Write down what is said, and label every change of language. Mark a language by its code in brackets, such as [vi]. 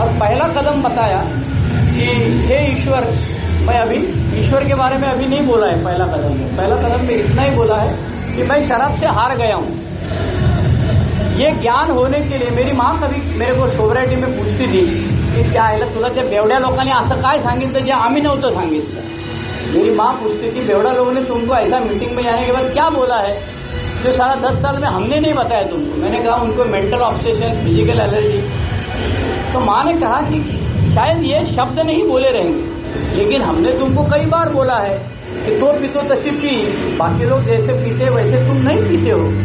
[hi] और पहला कदम बताया कि हे ईश्वर, मैं अभी ईश्वर के बारे में अभी नहीं बोला है। पहला कदम में इतना ही बोला है कि मैं शराब से हार गया हूँ। ये ज्ञान होने के लिए मेरी माँ कभी मेरे को सोबराइटी में पूछती थी [mr] की त्या आईला तुला त्या बेवड्या लोकांनी असं काय सांगितलं जे आम्ही नव्हतं सांगितलं. [hi] मेरी माँ पूछती थी बेवड़ा लोगों ने तुमको ऐसा मीटिंग में जाने के बाद क्या बोला है जो सारा 10 साल में हमने नहीं बताया तुमको. मैंने कहा उनको मेंटल ऑब्सेशन, फिजिकल एलर्जी. तो माँ ने कहा कि शायद ये शब्द नहीं बोले रहेंगे, लेकिन हमने तुमको कई बार बोला है कि [mr] तो पीतो तशी पी, [hi] बाकी लोग जैसे पीते वैसे तुम नहीं पीते हो.